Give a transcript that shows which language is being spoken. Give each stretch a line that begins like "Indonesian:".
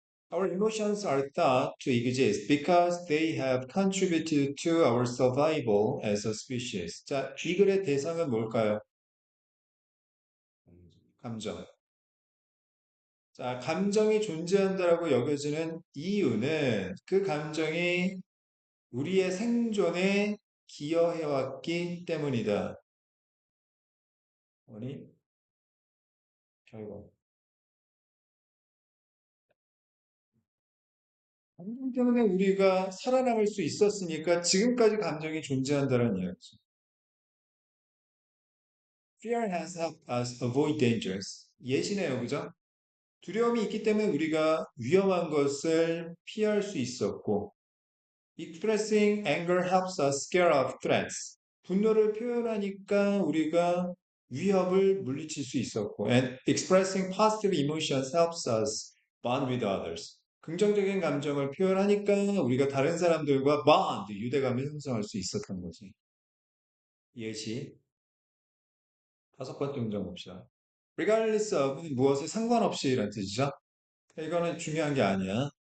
English: Our emotions are thought to exist because they have contributed to our survival as a species.
Korean: 자, 이 글의 대상은 뭘까요? 감정. 자, 감정이 존재한다라고 여겨지는 이유는 그 감정이 우리의 생존에 기여해왔기 때문이다. 원인, 결과. 감정 때문에 우리가 살아남을 수 있었으니까 지금까지 감정이 존재한다는 이야기죠.
English: Fear has helped us avoid dangers.
Korean: 예시네요, 그죠? 두려움이 있기 때문에 우리가 위험한 것을 피할 수 있었고,
English: Expressing anger helps us scare off threats.
Korean: 분노를 표현하니까 우리가 위협을 물리칠 수 있었고,
English: and expressing positive emotions helps us bond with others.
Korean: 긍정적인 감정을 표현하니까 우리가 다른 사람들과 bond, 유대감을 형성할 수 있었던 거지. 예시, 다섯 번째 문장 봅시다. regardless of 무엇에 상관없이라는 뜻이죠. 이거는 중요한 게 아니야.